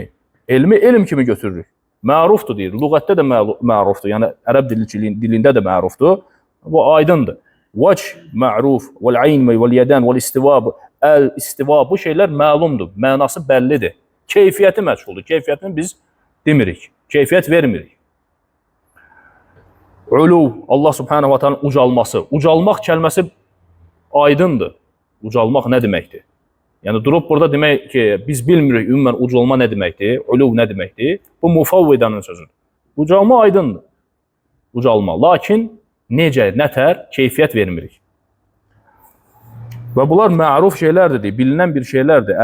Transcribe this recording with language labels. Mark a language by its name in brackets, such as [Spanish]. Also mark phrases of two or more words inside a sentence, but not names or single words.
[Azerbaijani] Elmi elm kimi götürürük. Mərufdur deyir, lüğətdə də mərufdur, yəni ərəb dilində də mərufdur. Bu aydındır. [Arabic] والوجه معروف، والعين، واليدين، والاستواء، الاستواء, [Azerbaijani] bu şeylər məlumdur, mənası bəllidir. Keyfiyyəti məchuldur, keyfiyyətini biz demirik, keyfiyyət vermirik. Uluv, Allah [Arabic] سبحانه وتعالى [Azerbaijani] ucalması. Ucalmaq kəlməsi aydındır. Ucalmaq nə deməkdir? Yəni durub burada demək ki, biz bilmirik ümumən ucalma nə deməkdir, uluv nə deməkdir? Bu mufavvidanın sözüdür. Ucalma aydındır. Ucalma. Lakin necə, nətər, keyfiyyət vermirik. Və bunlar məruf şeylərdir, bilinən bir şeylərdir.